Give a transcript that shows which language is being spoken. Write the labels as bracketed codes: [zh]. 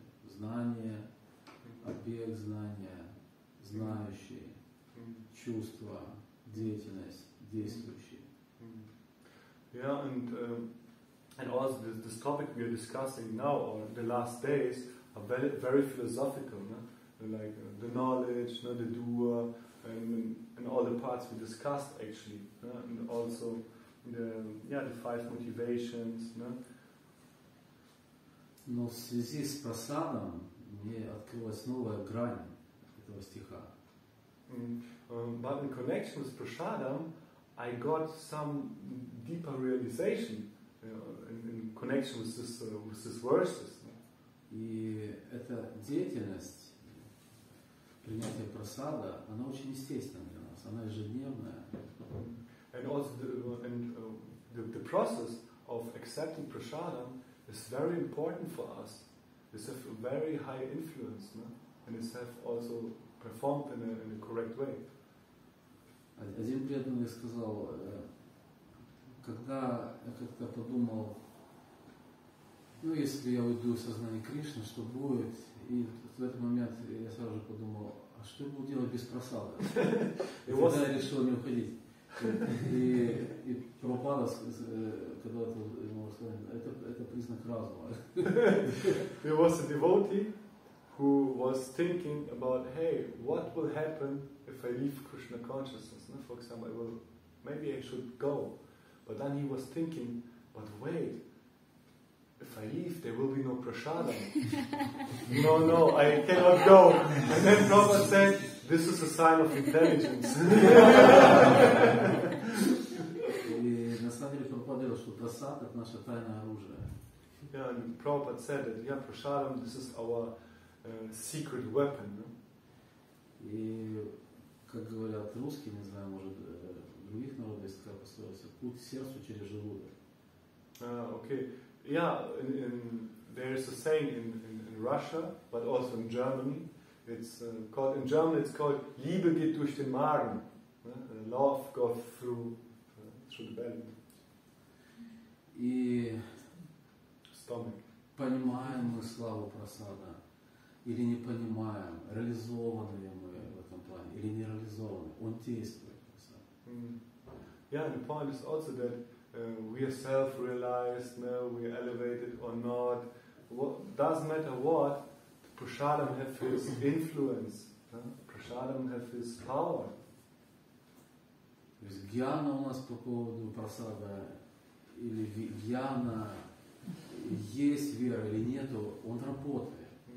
[ru] Знание, объект знания, знающий, чувство, деятельность, действующий. [en] Yeah, and also this topic we are discussing now, or the last days, are very philosophical, no? Like the knowledge, the doer, and all the parts we discussed actually, and also the 5 motivations. [ru] Но в связи с прасадом мне открылась новая грань этого стиха. [en] But in connection with prasadam, I got some deeper realization in connection with this verses. [ru] И эта деятельность принятия прасада, она очень естественна для нас, она ежедневная. [en] And also the process of accepting prasadam is very important for us. It's a very high influence, and it's have also performed in a correct way. [ru] Один преданный сказал, когда я как-то подумал, если я уйду в сознание Кришны, что будет? И в этот момент я сразу же подумал, а что я буду делать без прасада? И тогда я решил не уходить. И Прабхупада, когда это ему сказали, это признак разума. [en] There was a devotee who was thinking about, hey, what will happen if I leave Krishna consciousness? For example, maybe I should go. But then he was thinking, but wait, if I leave, there will be no prasadam. No, I cannot go. And then Prabhupada said, this is a sign of intelligence. [ru] И на самом деле Прабхупада говорил, что прасад — это наше тайное оружие. [en] Yeah, and Prabhupada said that, yeah, prasadam, this is our secret weapon. No? [ru] И, как говорят русские, не знаю, может, в других народах есть такая пословица: путь к сердцу через желудок. [en] Okay. Yeah, there is a saying in Russia, but also in Germany. It's called, in German it's called [de] Liebe geht durch den Magen. [en] Love goes through the belly. [ru] И [en] Stomach. [ru] понимаем мы славу прасада или не понимаем, реализованы ли мы в этом плане или не реализованы, он действует. [en] Yeah, and the point is also that we are self-realized, no, we are elevated or not. Doesn't matter what, prasadam have his influence, prasadam have his power. [ru] То есть гьяна у нас по поводу прасада или гьяна, есть вера или нету, он работает.